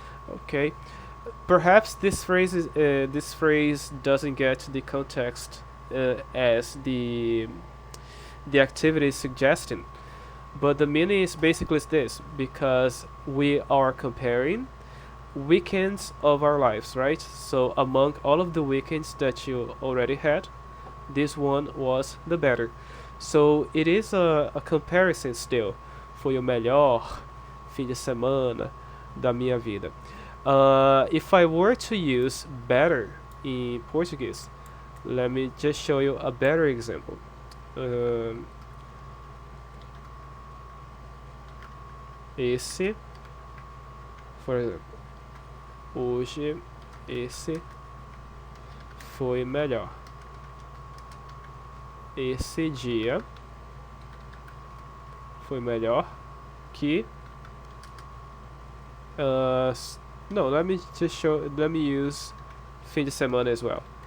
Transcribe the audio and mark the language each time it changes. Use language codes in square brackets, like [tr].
[en] Okay, perhaps this phrase doesn't get the context as the activity is suggesting, but the meaning is basically this, because we are comparing weekends of our lives, right? So among all of the weekends that you already had, this one was the better. So it is a comparison still. [pt] Foi o melhor fim de semana da minha vida. [en] If I were to use better in Portuguese, let me just show you a better example. [pt] Esse, por exemplo, hoje esse foi melhor. Esse dia foi melhor que no, [en] let me use [pt] fim de semana [en] as well.